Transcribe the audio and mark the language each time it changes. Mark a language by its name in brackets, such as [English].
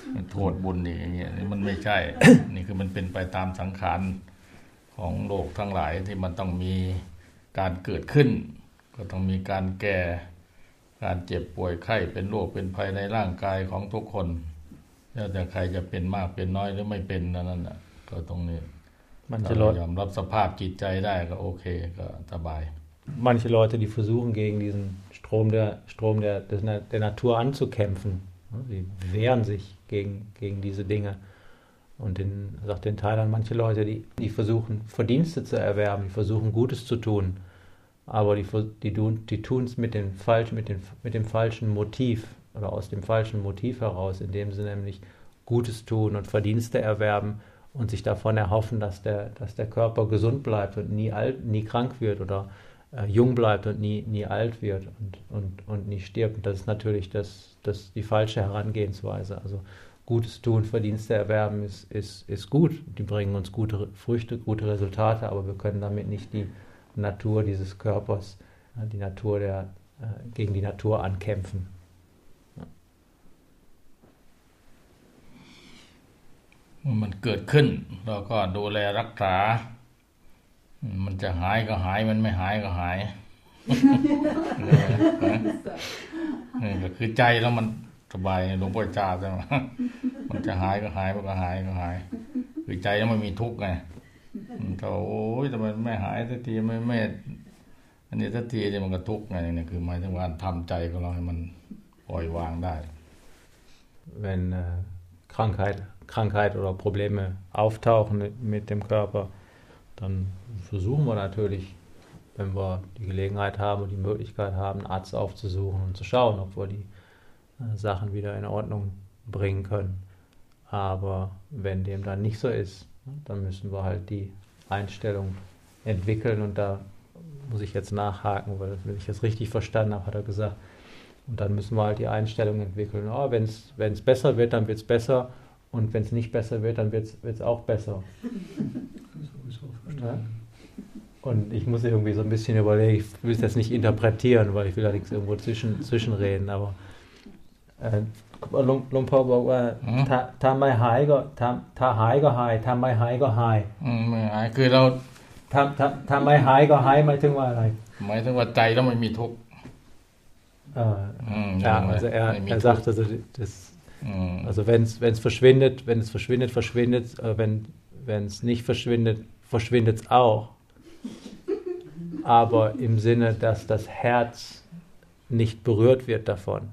[Thai] โทษบุญนี่อย่างเงี้ยนี่มันไม่ใช่นี่คือมันเป็นไปตามสังขารของโลกทั้งหลายที่มันต้องมีการเกิดขึ้นก็ต้องมีการแก่การเจ็บป่วยไข้เป็นโรคเป็นภัยในร่างกายของทุกคนแล้วแต่ใครจะเป็นมากเป็นน้อยหรือไม่เป็นนั่นแหละก็ตรงนี้มันจะลด ยอมรับสภาพจิตใจได้ก็โอเคก็สบาย [German] manche Leute die versuchen gegen diesen Strom der Natur anzukämpfen sie wehren sich gegen diese Dinge und den sagt den Thailand manche Leute die versuchen Verdienste zu erwerben die versuchen Gutes zu tun aber die tun es mit dem falschen Motiv oder aus dem falschen Motiv heraus, indem sie nämlich Gutes tun und Verdienste erwerben und sich davon erhoffen, dass der Körper gesund bleibt und nie krank wird oder jung bleibt und nie alt wird und nie stirbt. Und das ist natürlich das die falsche Herangehensweise. Also Gutes tun, Verdienste erwerben ist gut. Die bringen uns gute Früchte, gute Resultate, aber wir können damit nicht die Natur dieses Körpers, die Natur der gegen die Natur ankämpfen. [Thai] มันเกิดขึ้นเราก็ดูแลรักษามันจะหายก็หายมันไม่หายก็หายนี่ก็คือใจแล้วมันสบายหลวงพ่อจ่าใช่ไหมมันจะหายก็หายมันก็หายก็หายคือใจแล้วมันมีทุกข์ไงโอ้ยทำไมไม่หายสักทีไม่อันนี้สักทีเนี่ยมันก็ทุกข์ไงเนี่ยคือหมายถึงว่าทำใจของเราให้มันปล่อยวางได้ [German] when Krankheit oder Probleme auftauchen mit dem Körper, dann versuchen wir natürlich wenn wir die Gelegenheit haben und die Möglichkeit haben, einen Arzt aufzusuchen und zu schauen, ob wir die Sachen wieder in Ordnung bringen können. Aber wenn dem dann nicht so ist, dann müssen wir halt die Einstellung entwickeln. Und da muss ich jetzt nachhaken, weil wenn ich das richtig verstanden habe, hat er gesagt. Und dann müssen wir halt die Einstellung entwickeln. Oh, wenn es besser wird, dann wird es besser. Und wenn es nicht besser wird, dann wird es auch besser. Sowieso verstanden. Ja? Und ich muss irgendwie so ein bisschen überlegen, ich will es jetzt nicht interpretieren, weil ich will da nichts irgendwo zwischenreden, aber Lumpa Bogwa, [Thai] ta mai hai go, ta hai go hai, ta mai hai go hai. คือเรา ทำไมหายก็หายหมายถึงว่าอะไร หมายถึงว่าใจแล้วไม่มีทุกข์ [German] also er sagt also das also wenn es verschwindet wenn es verschwindet verschwindet wenn es nicht verschwindet verschwindet es auch aber im Sinne, dass das Herz nicht berührt wird davon.